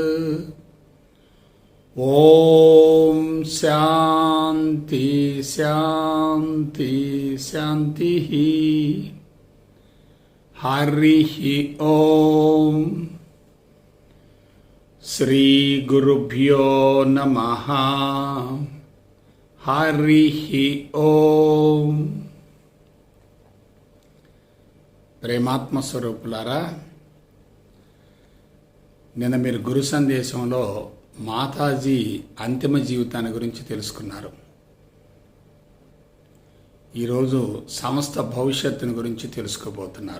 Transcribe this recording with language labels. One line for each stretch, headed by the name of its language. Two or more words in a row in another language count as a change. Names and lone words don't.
Sanskrit: ओम शांति शांति शांति। हरिः ओम। श्री गुरुभ्यो नमः। हरिः ओम।
Telugu: ప్రేమాత్మ స్వరూపులారా, నిన్న మీరు గురు సందేశంలో మాతాజీ అంతిమ జీవితాన్ని గురించి తెలుసుకున్నారు. ఈరోజు సమస్త భవిష్యత్తుని గురించి తెలుసుకోబోతున్నారు.